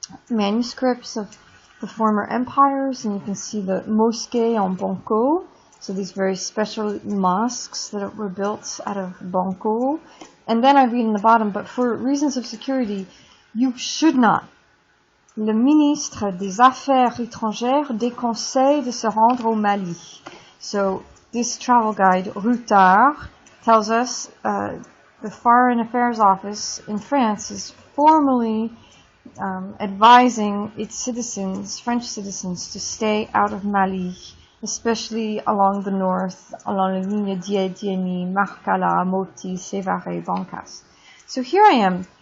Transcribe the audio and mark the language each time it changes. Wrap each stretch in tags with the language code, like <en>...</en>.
<en>manuscripts of the former empires, and you can see the mosquée en banco, so these very special mosques that were built out of banco. And then I read in the bottom, but for reasons of security, you should not.</en> <fr>Le ministre des Affaires étrangères déconseille de se rendre au Mali.</fr> <en>So this travel guide, Routard, tells us the Foreign Affairs Office in France is formally advising its citizens, French citizens, to stay out of Mali, especially along the north, along la ligne Dié-Diémy, Marcala, Moti, Sévaré, Bancas. So here I am.</en>